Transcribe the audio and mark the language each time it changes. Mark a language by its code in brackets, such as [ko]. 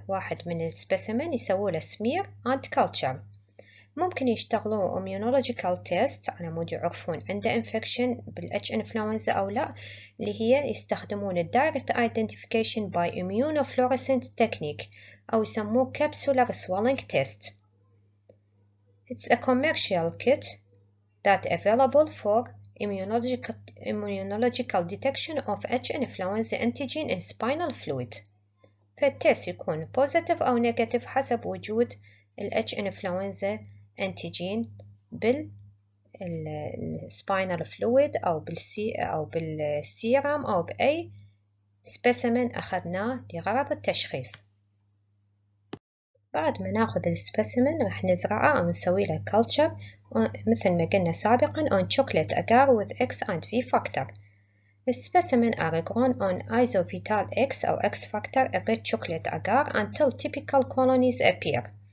[ar] واحد من السبيسيمن يسووا له سمير [en] and culture. [ar] ممكن يشتغلوا immunological test على مود يعرفون عنده infection بالH influenza أو لا، اللي هي يستخدمون [en] direct identification by immunofluorescent technique [ar] أو يسموه [en] capsular swelling test. It's a commercial kit that available for immunological detection of H influenza antigen in spinal fluid. [ar] فالتست يكون positive أو negative حسب وجود ال H influenza antigen بالspinal fluid أو بالسيرم أو بأي سبيسيمن أخذناه لغرض التشخيص. بعد ما ناخذ السبيسيمن راح نزرعه أو نسوي له culture مثل ما قلنا سابقا [en] on chocolate agar with X and V factor. The specimen are grown on isovital X or X factor rich chocolate agar until typical colonies appear.